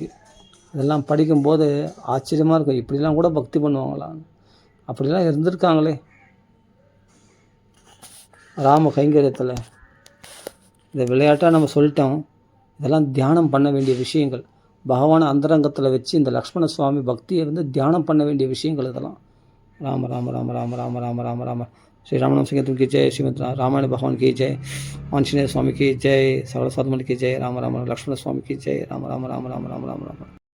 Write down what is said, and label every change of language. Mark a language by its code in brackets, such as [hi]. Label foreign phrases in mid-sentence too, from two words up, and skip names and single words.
[ta] இதெல்லாம் படிக்கும்போது ஆச்சரியமாக இருக்கும், இப்படிலாம் கூட பக்தி பண்ணுவாங்களா, அப்படிலாம் இருந்திருக்காங்களே ராம கைங்கரியத்தில். இந்த விளையாட்டாக நம்ம சொல்லிட்டோம், இதெல்லாம் தியானம் பண்ண வேண்டிய விஷயங்கள். பகவானை அந்தரங்கத்தில் வச்சு இந்த லக்ஷ்மண சுவாமி பக்தியை தியானம் பண்ண வேண்டிய விஷயங்கள் இதெல்லாம். [hi] ராம ராம ராம ராம ராம ராம ராம ராம श्री रामनाम संकीर्तन की जय, श्रीमद रामायण भगवान की जय, आंजनेय स्वामी की जय, सकल साधुमंडल की जय, राम राम लक्ष्मण स्वामी की जय, राम राम राम राम राम राम राम।